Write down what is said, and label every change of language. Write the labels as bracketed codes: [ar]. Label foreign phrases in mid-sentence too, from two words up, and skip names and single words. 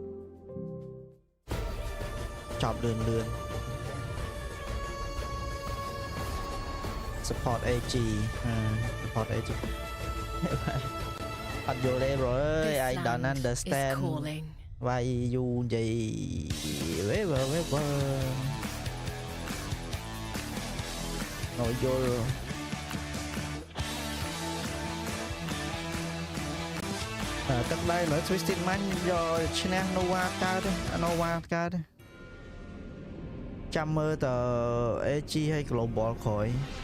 [km] ចប់លឿន [en] support AG support AG [km] អត់យល់ទេ [en] bro អើយ I don't understand why you [km] និយាយវេ នៅយល់ទឹកដៃលើ Twisted Mind យកឈ្នះ Nova កើតចាំមើលតើ AG ហើយ Global ក្រោយ